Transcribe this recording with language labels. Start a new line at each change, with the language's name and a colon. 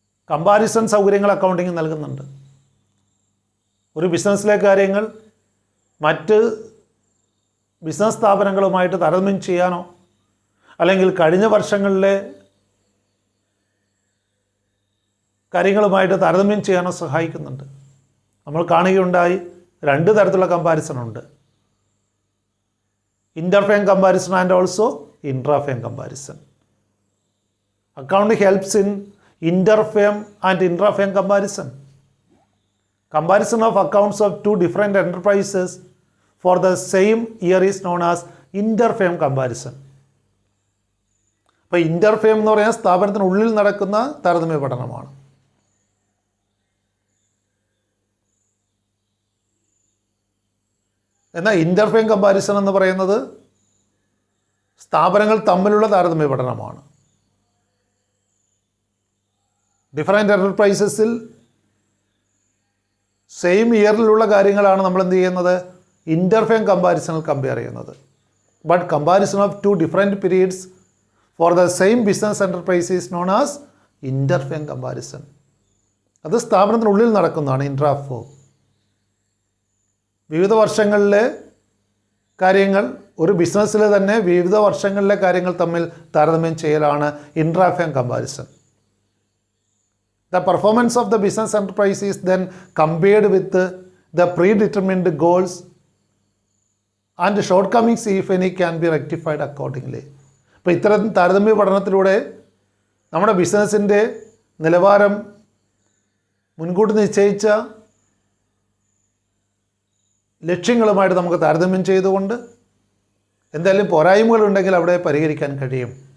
Malayalam: Comparison സൗകര്യങ്ങൾ accounting നൽകുന്നുണ്ട്. ഒരു ബിസിനസ്സിലെ കാര്യങ്ങൾ മറ്റ് ബിസിനസ് സ്ഥാപനങ്ങളുമായിട്ട് താരതമ്യം ചെയ്യാനോ അല്ലെങ്കിൽ കഴിഞ്ഞ വർഷങ്ങളിലെ കാര്യങ്ങളുമായിട്ട് താരതമ്യം ചെയ്യാനോ സഹായിക്കുന്നുണ്ട്. നമ്മൾ കാണുകയുണ്ടായി, രണ്ട് തരത്തിലുള്ള കമ്പാരിസൺ ഉണ്ട്.
English: Interfirm comparison and also intrafirm comparison. Accounting helps in interfirm and intrafirm comparison. Comparison of accounts of two different enterprises for the same year is known as interfirm comparison.
Malayalam: അപ്പോൾ ഇൻ്റർഫേം എന്ന് പറയുന്നത് സ്ഥാപനത്തിനുള്ളിൽ നടക്കുന്ന താരതമ്യ പഠനമാണ്. എന്നാൽ ഇൻ്റർഫേം കമ്പാരിസൺ എന്ന് പറയുന്നത് സ്ഥാപനങ്ങൾ തമ്മിലുള്ള താരതമ്യ പഠനമാണ്. ഡിഫറെൻ്റ് എൻ്റർപ്രൈസസിൽ സെയിം ഇയറിലുള്ള കാര്യങ്ങളാണ് നമ്മൾ എന്ത് ചെയ്യുന്നത്, ഇൻ്റർഫേം കമ്പാരിസണിൽ കമ്പയർ ചെയ്യുന്നത്.
English: But comparison of two different periods for the same business enterprise is known as interfirm comparison.
Malayalam: അത് സ്ഥാപനത്തിനുള്ളിൽ നടക്കുന്നതാണ് ഇൻട്രാഫോ. വിവിധ വർഷങ്ങളിലെ കാര്യങ്ങൾ, ഒരു ബിസിനസ്സിലെ തന്നെ വിവിധ വർഷങ്ങളിലെ കാര്യങ്ങൾ തമ്മിൽ താരതമ്യം ചെയ്യലാണ് ഇൻട്രാഫേം comparison.
English: The performance of the business enterprise is then compared with the predetermined goals and shortcomings, if any, can be rectified accordingly.
Malayalam: അപ്പോൾ ഇത്തരം താരതമ്യ പഠനത്തിലൂടെ നമ്മുടെ ബിസിനസ്സിൻ്റെ നിലവാരം മുൻകൂട്ടി നിശ്ചയിച്ച ലക്ഷ്യങ്ങളുമായിട്ട് നമുക്ക് താരതമ്യം ചെയ്തുകൊണ്ട് എന്തെങ്കിലും പോരായ്മകളുണ്ടെങ്കിൽ അവിടെ പരിഹരിക്കാൻ കഴിയും.